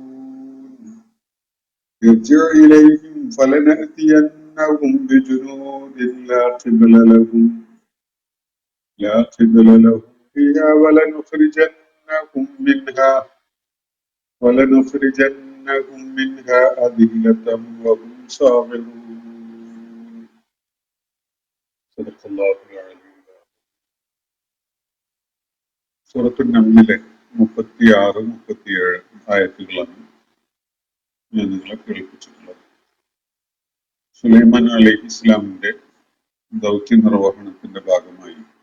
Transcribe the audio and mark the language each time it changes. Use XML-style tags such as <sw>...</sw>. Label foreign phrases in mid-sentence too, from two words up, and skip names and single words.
<ar>ارجع إليهم فلنأتينهم بجنود لا قبل لهم بها ولنخرجنهم منها أذلة وهم صاغرون. صدق الله العظيم.</ar> <ml>സൂറത്തുൻ നംലിലെ 36-37 ആയത്തുകളാണ് ഞാൻ നിങ്ങളെ കേൾപ്പിച്ചിട്ടുള്ളത്. സുലൈമാൻ അലൈഹി ഇസ്ലാമിന്റെ ദൗത്യ നിർവഹണത്തിന്റെ ഭാഗമായി</ml>